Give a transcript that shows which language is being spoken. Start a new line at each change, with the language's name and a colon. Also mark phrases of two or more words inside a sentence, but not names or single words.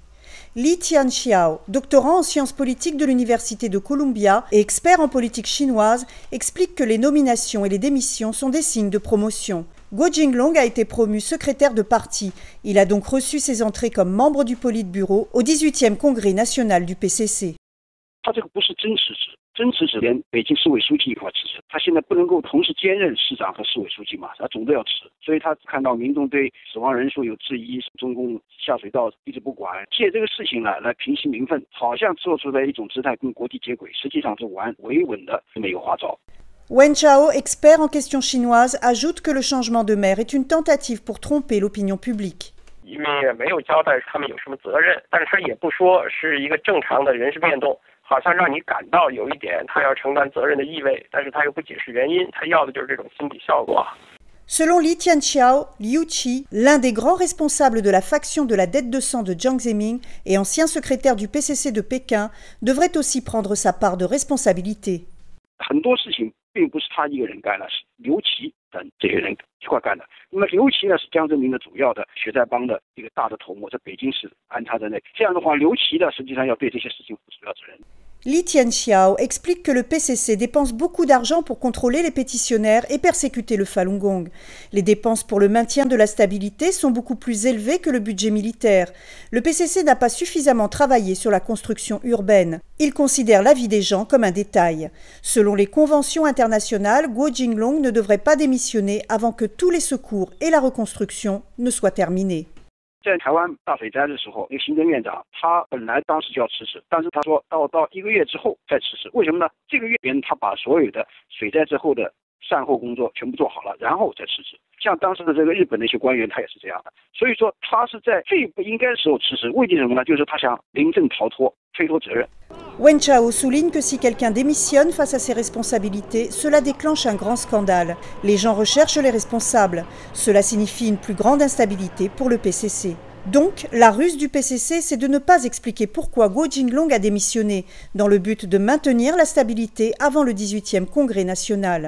French: Li Tianxiao, doctorant en sciences politiques de l'Université de Columbia et expert en politique chinoise, explique que les nominations et les démissions sont des signes de promotion. Guo Jinglong a été promu secrétaire de parti. Il a donc reçu ses entrées comme membre du Politburo au 18e congrès national du PCC.
Chinese: 真持只连北京市委书记一块支持，他现在不能够同时兼任市长和市委书记嘛，他总得要持，所以他看到民众对死亡人数有质疑，中共下水道一直不管，借这个事情来平息民愤，好像做出的一种姿态跟国际接轨，实际上是玩维稳的这么一个花招。
French: Wen Chao, expert en questions chinoises, ajoute que le changement de maire est une tentative pour tromper l'opinion publique.
Chinese: 因为也没有交代他们有什么责任，但是他也不说是一个正常的人事变动。好像让你感到有一点他要承担责任的意味，但是他又不解释原因，他要的就是这种心理效果。
French: Selon Li Tianxiao, Liu Qi, l'un des grands responsables de la faction de la dette de sang de Jiang Zemin et ancien secrétaire du PCC de Pékin, devrait aussi prendre sa part de responsabilité.
Chinese: 很多事情并不是他一个人干的，是刘琦等这些人一块干的。那么刘琦呢是江泽民的主要的血债帮的一个大的头目，在北京市安插在内。这样的话，刘琦呢实际上要对这些事情负主要责任。
French: Li Tianxiao explique que le PCC dépense beaucoup d'argent pour contrôler les pétitionnaires et persécuter le Falun Gong. Les dépenses pour le maintien de la stabilité sont beaucoup plus élevées que le budget militaire. Le PCC n'a pas suffisamment travaillé sur la construction urbaine. Il considère la vie des gens comme un détail. Selon les conventions internationales, Guo Jinglong ne devrait pas démissionner avant que tous les secours et la reconstruction ne soient terminés.
Chinese: 在台湾大水灾的时候，那个行政院长他本来当时就要辞职，但是他说到1个月之后再辞职。为什么呢？这个月边他把所有的水灾之后的善后工作全部做好了，然后再辞职。像当时的这个日本的一些官员，他也是这样的。所以说他是在最不应该的时候辞职，为的什么呢？就是他想临阵逃脱，推脱责任。
French: Wen Chao souligne que si quelqu'un démissionne face à ses responsabilités, cela déclenche un grand scandale. Les gens recherchent les responsables. Cela signifie une plus grande instabilité pour le PCC. Donc, la ruse du PCC, c'est de ne pas expliquer pourquoi Guo Jinglong a démissionné, dans le but de maintenir la stabilité avant le 18e Congrès national.